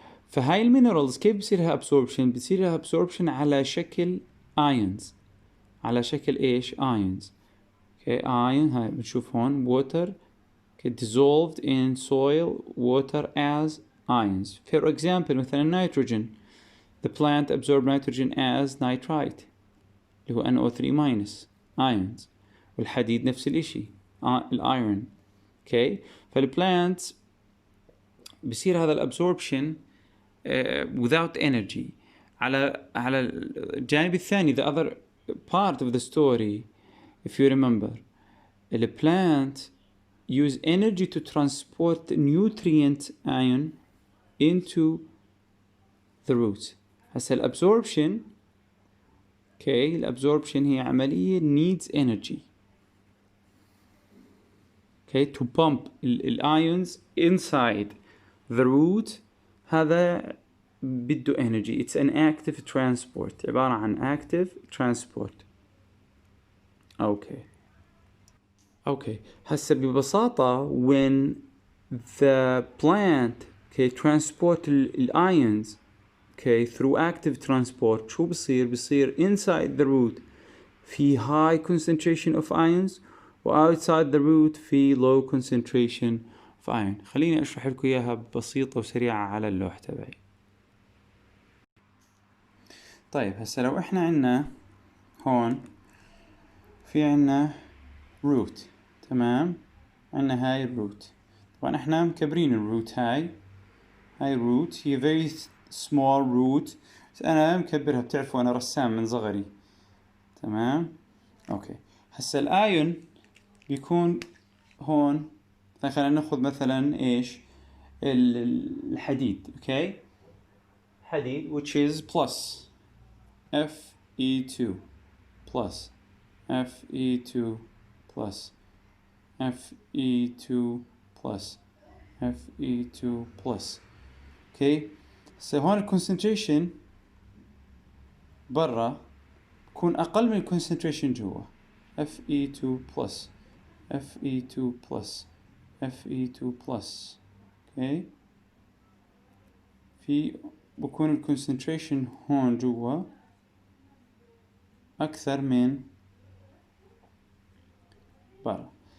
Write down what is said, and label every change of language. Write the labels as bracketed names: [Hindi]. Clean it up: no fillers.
[Arabic] فهاي المينرالز كيف بصيرها absorption؟ بصيرها absorption على شكل ions، على شكل إيش ions. okay. ion هاي بنشوف هون water okay. [English] dissolved in soil water as ions. for example مثلا nitrogen, the plant absorb nitrogen as nitrite [Arabic] اللي هو [English] NO3- ions. [Arabic] والحديد نفس الاشي الايرون. اوكي فالبلانت بصير هذا الابسوربشن [English] without energy. [Arabic] على الجانب الثاني [English] the other part of the story, if you remember, the plant use energy to transport nutrient ion into the roots. [Arabic] هسه الابسوربشن اوكي الابسوربشن هي عملية [English] needs energy okay to pump ions inside the root. [Arabic] هذا بده energy. [English] It's an active transport. [Arabic] عبارة عن active transport. [English] okay [Arabic] هسه ببساطة [English] when the plant okay transport ions okay through active transport [Arabic] شو بصير [English] inside the root في high concentration of ions و outside the root في low concentration of ion. [Arabic] خليني اشرح لكم اياها بسيطة وسريعة على اللوح تبعي. طيب هسه لو احنا عنا هون في عنا root تمام، عنا هاي الروت. طبعا احنا مكبرين الروت هاي الروت هي [English] very small root [Arabic] بس انا مكبرها، بتعرفوا انا رسام من صغري تمام. اوكي هسه الايون بيكون هون. خلينا ناخذ مثلا ايش الحديد. اوكي حديد [English] which is plus Fe2 plus Fe2 plus Fe2 plus Fe2 plus. [Arabic] اوكي هسه هون الكونسنتريشن برا بكون اقل من الكونسنتريشن جوا. [English] Fe2 plus Fe2 plus Fe2 plus. [Arabic] اوكي في بكون الكونسنتريشن هون جوا اكثر من برا.